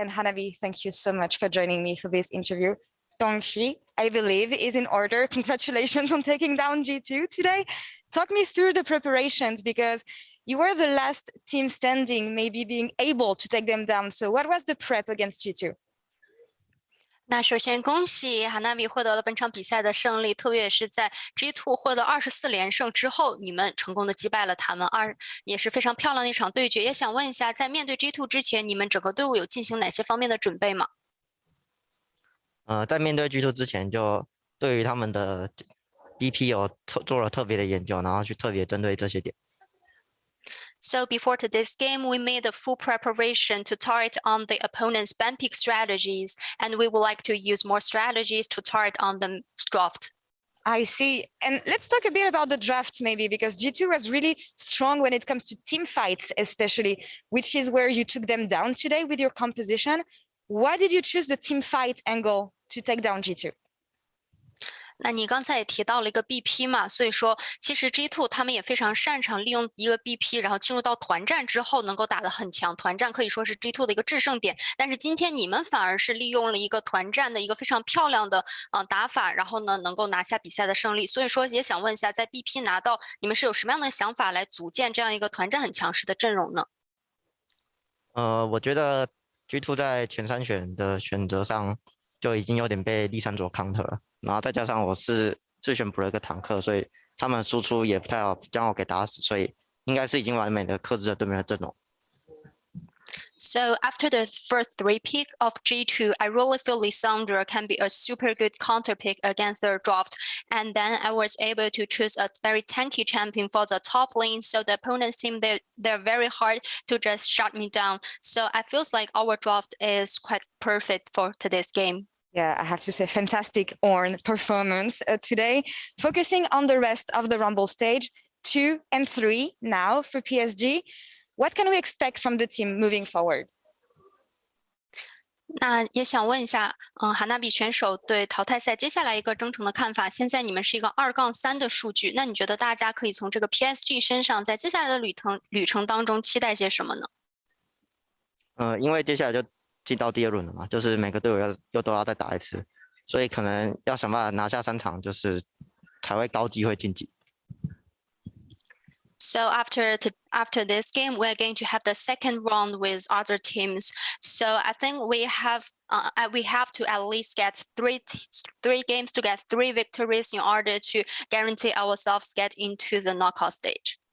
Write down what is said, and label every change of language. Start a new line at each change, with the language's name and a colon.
English: And Hanabi, thank you so much for joining me for this interview. Dongxi, I believe, is in order. Congratulations on taking down G2 today. Talk me through the preparations, because you were the last team standing, maybe being able to take them down. So what was the prep against G2?
Chinese: 那首先恭喜 Hanabi 获得了本场比赛的胜利，特别也是在 G2 获得24连胜之后，你们成功的击败了他们，也是非常漂亮的一场对决。也想问一下，在面对 G2 之前，你们整个队伍有进行哪些方面的准备吗？在面对 G2 之前，就对于他们的 BP 有做了特别的研究，然后去特别针对这些点。
English: So before today's game, we made a full preparation to target on the opponent's ban pick strategies, and we would like to use more strategies to target on the draft. I see. And let's talk a bit about the draft maybe, because G2 was really strong when it comes to team fights, especially, which is where you took them down today with your composition. Why did you choose the team fight angle to take down G2?
Chinese: 那你刚才也提到了一个 BP 嘛，所以说其实 G2 他们也非常擅长利用一个 BP， 然后进入到团战之后能够打得很强，团战可以说是 G2 的一个制胜点。但是今天你们反而是利用了一个团战的一个非常漂亮的打法，然后呢能够拿下比赛的胜利。所以说也想问一下，在 BP 拿到，你们是有什么样的想法来组建这样一个团战很强势的阵容呢？我觉得 G2 在前3选的选择上就已经有点被Lissandra counter 了。然后再加上我是自选补了一个坦克，所以他们输出也不太好，将我给打死，所以应该是已经完美的克制了对面的阵容。
English: So after the first 3 pick of G2, I really feel Lissandra can be a super good counter pick against their draft. And then I was able to choose a very tanky champion for the top lane. So the opponent's team, they're very hard to just shut me down. So I feel like our draft is quite perfect for today's game. Yeah, I have to say, fantastic Ornn performance today. Focusing on the rest of the Rumble stage, 2 and 3 now for PSG. What can we expect from the team moving forward?
Chinese: 那也想问一下，Hanabi 选手对淘汰赛接下来一个征程的看法。现在你们是一个2-3的数据，那你觉得大家可以从这个 PSG 身上，在接下来的旅程当中期待些什么呢？因为接下来就进到第2轮了嘛，就是每个队伍又都要再打一次，所以可能要想办法拿下3场，就是才会高机会晋级。
English: So after this game, we're going to have the second round with other teams. So I think we have to at least get three games to get 3 victories in order to guarantee ourselves get into the knockout stage.